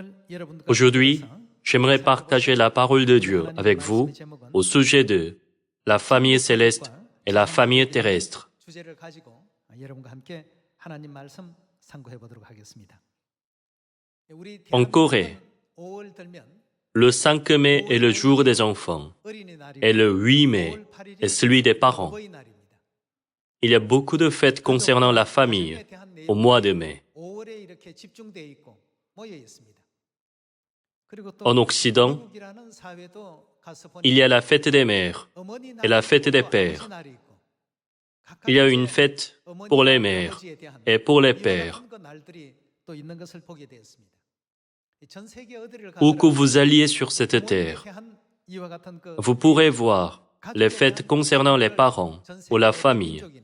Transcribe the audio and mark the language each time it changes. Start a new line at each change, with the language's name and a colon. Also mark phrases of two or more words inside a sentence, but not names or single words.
French: Aujourd'hui, j'aimerais partager la parole de Dieu avec vous au sujet de la famille céleste et la famille terrestre.
Korean: 주제를 가지고 여러분과 함께 하나님 말씀 상고해 보도록 하겠습니다. 우리
French: En Corée,
Korean: 5월 들면
French: le 5 mai est le jour des enfants et le 8 mai est celui des parents.
Korean: 어버이날입니다.
French: Il y a beaucoup de fêtes concernant la famille au mois de mai.
Korean: 5월에 이렇게 집중되어 있고 모여 있습니다. 그리고 또
French: En Occident,
Korean: 미국이라는 사회도 가서
French: il y a la fête des mères et la fête des pères. Il y a une fête pour les mères et pour les pères. Où que vous alliez sur cette terre, vous pourrez voir les fêtes concernant les parents ou la famille.